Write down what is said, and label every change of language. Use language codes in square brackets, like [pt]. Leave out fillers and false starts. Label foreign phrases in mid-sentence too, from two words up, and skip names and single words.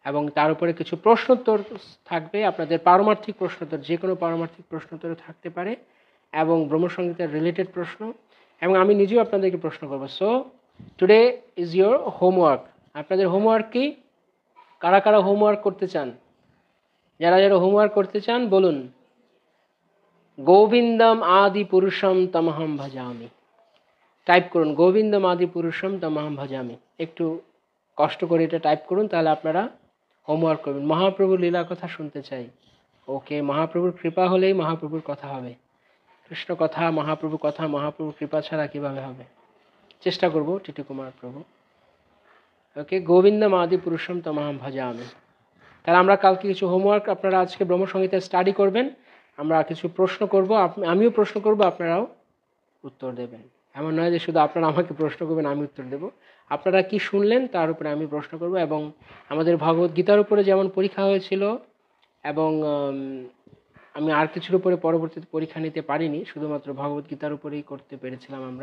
[bn] এবং তার উপরে কিছু প্রশ্নোত্তর থাকবে, আপনাদের পারমার্থিক প্রশ্নোত্তর, যে কোনো পারমার্থিক প্রশ্নোত্তর থাকতে পারে এবং ব্রহ্মসংহিতার রিলেটেড প্রশ্ন, এবং আমি নিজেও আপনাদেরকে প্রশ্ন করবো। [en] So today is your homework. [bn] আপনাদের হোমওয়ার্ক কি? কারা কারা হোমওয়ার্ক করতে চান? যারা যারা হোমওয়ার্ক করতে চান বলুন। [sa] গোবিন্দম আদি পুরুষম তমহম ভজামি। [bn] টাইপ করুন, [sa] গোবিন্দম আদি পুরুষম তমহম ভজামি। [bn] একটু কষ্ট করে এটা টাইপ করুন, তাহলে আপনারা হোমওয়ার্ক করবেন। মহাপ্রভুর লীলা কথা শুনতে চাই। ওকে, মহাপ্রভুর কৃপা হলেই মহাপ্রভুর কথা হবে। কৃষ্ণ কথা, মহাপ্রভুর কৃপা ছাড়া কিভাবে হবে? চেষ্টা করব টিটু কুমার প্রভু। ওকে, [sa] গোবিন্দম আদি পুরুষম তমহম ভজামি। [bn] তাহলে আমরা কালকে কিছু হোমওয়ার্ক, আপনারা আজকে ব্রহ্মসংহিতা স্টাডি করবেন, আমরা কিছু প্রশ্ন করব, আমিও প্রশ্ন করব, আপনারাও উত্তর দেবেন। এমন নয় যে শুধু আপনারা আমাকে প্রশ্ন করবেন আমি উত্তর দেব। আপনারা কি শুনলেন তার উপরে আমি প্রশ্ন করব। এবং আমাদের ভগবত গীতার উপরে যেমন পরীক্ষা হয়েছিল, এবং আমি আর কিছুর উপরে পরবর্তীতে পরীক্ষা নিতে পারিনি, শুধুমাত্র ভগবত গীতার উপরেই করতে পেরেছিলাম।